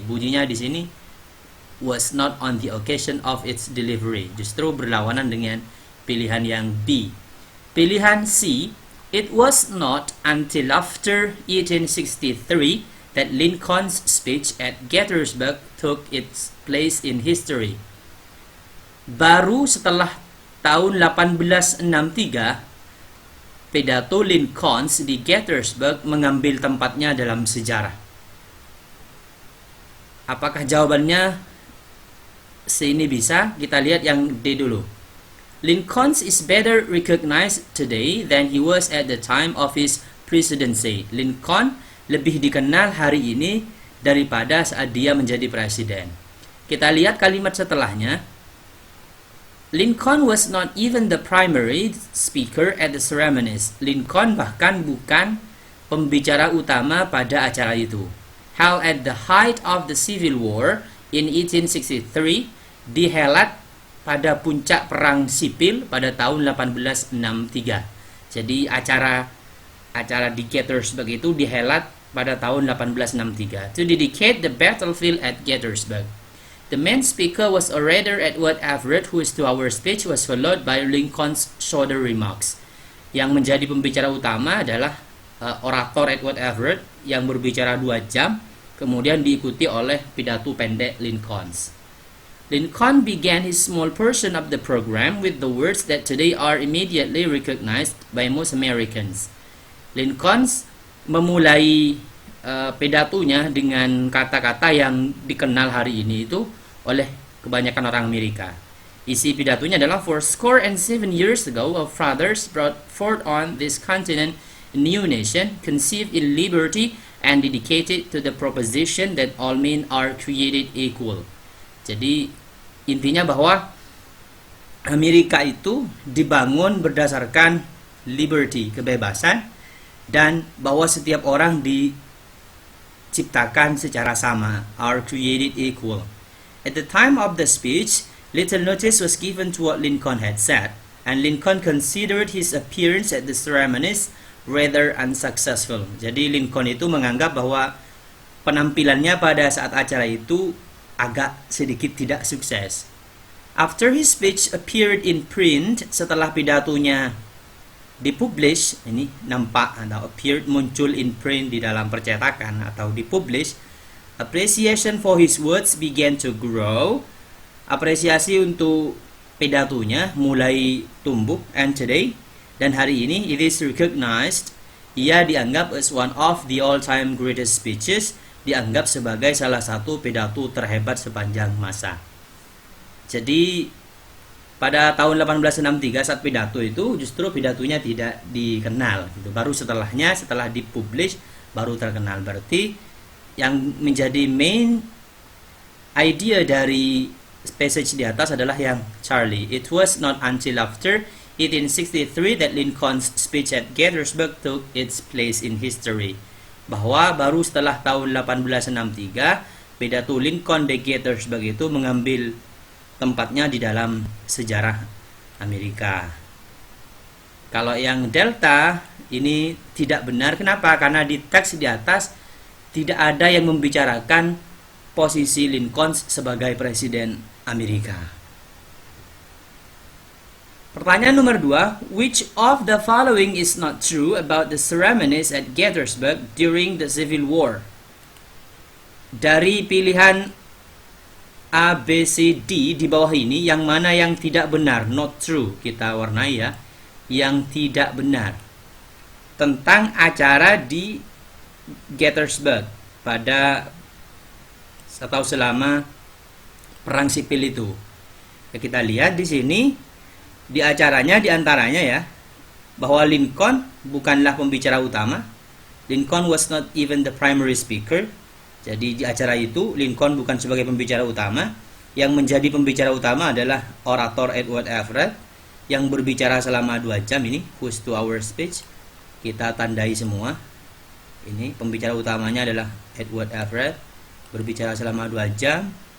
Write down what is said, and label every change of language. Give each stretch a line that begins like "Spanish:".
Indonesian: Bunyinya di sini
English: was not on the occasion of its delivery.
Indonesian: Justru berlawanan dengan pilihan yang B. Pilihan C,
English: it was not until after 1863 that Lincoln's speech at Gettysburg took its place in history.
Indonesian: Baru setelah tahun 1863, pidato Lincoln di Gettysburg mengambil tempatnya dalam sejarah. Apakah jawabannya ini bisa? Kita lihat yang D dulu.
English: Lincoln is better recognized today than he was at the time of his presidency.
Indonesian: Lincoln lebih dikenal hari ini daripada saat dia menjadi presiden. Kita lihat kalimat setelahnya.
English: Lincoln was not even the primary speaker at the ceremonies.
Indonesian: Lincoln bahkan bukan pembicara utama pada acara itu.
English: Held at the height of the Civil War in 1863,
Indonesian: dihelat pada puncak perang sipil pada tahun 1863. Jadi acara di Gettysburg itu dihelat pada tahun 1863
English: to dedicate the battlefield at Gettysburg. The main speaker was orator Edward Everett, whose 2-hour speech was followed by Lincoln's shorter remarks.
Indonesian: Yang menjadi pembicara utama adalah orator Edward Everett yang berbicara 2 jam, kemudian diikuti oleh pidato pendek Lincoln's.
English: Lincoln began his small portion of the program with the words that today are immediately recognized by most Americans.
Indonesian: Lincoln memulai pidatonya dengan kata-kata yang dikenal hari ini itu oleh kebanyakan orang Amerika. Isi pidatonya adalah
English: 47 years ago, our fathers brought forth on this continent a new nation, conceived in liberty and dedicated to the proposition that all men are created equal.
Indonesian: Jadi intinya bahwa Amerika itu dibangun berdasarkan liberty, kebebasan, dan bahwa setiap orang diciptakan secara sama,
English: are created equal. At the time of the speech, little notice was given to what Lincoln had said, and Lincoln considered his appearance at the ceremonies rather unsuccessful.
Indonesian: Jadi Lincoln itu menganggap bahwa penampilannya pada saat acara itu agak sedikit tidak sukses.
English: After his speech appeared in print,
Indonesian: setelah pidatonya dipublish, ini nampak atau
English: appeared, muncul in print
Indonesian: di dalam percetakan atau dipublish,
English: appreciation for his words began to grow.
Indonesian: Apresiasi untuk pidatonya mulai tumbuh,
English: and today,
Indonesian: dan hari ini,
English: it is recognized,
Indonesian: ia dianggap
English: as one of the all-time greatest speeches,
Indonesian: dianggap sebagai salah satu pidato terhebat sepanjang masa. Jadi pada tahun 1863 saat pidato itu justru pidatonya tidak dikenal gitu. Baru setelahnya, setelah dipublish baru terkenal. Berarti yang menjadi main idea dari passage di atas adalah yang Charlie.
English: It was not until after 1863 that Lincoln's speech at Gettysburg took its place in history.
Indonesian: Bahwa baru setelah tahun 1863 pidato Lincoln di Gettysburg itu mengambil tempatnya di dalam sejarah Amerika. Kalau yang delta ini tidak benar. Kenapa? Karena di teks di atas tidak ada yang membicarakan posisi Lincoln sebagai presiden Amerika. Pertanyaan nomor 2,
English: which of the following is not true about the ceremonies at Gettysburg during the Civil War?
Indonesian: Dari pilihan A, B, C, D di bawah ini, yang mana yang tidak benar? Not true, kita warnai ya. Yang tidak benar tentang acara di Gettysburg pada atau selama perang sipil itu. Ya, kita lihat di sini di acaranya diantaranya ya, bahwa Lincoln bukanlah pembicara utama.
English: Lincoln was not even the primary speaker.
Indonesian: Jadi di acara itu Lincoln bukan sebagai pembicara utama. Yang menjadi pembicara utama adalah orator Edward Everett yang berbicara selama 2 jam ini,
English: whose 2-hour speech.
Indonesian: Kita tandai semua. Ini pembicara utamanya adalah Edward Everett, berbicara selama 2 jam.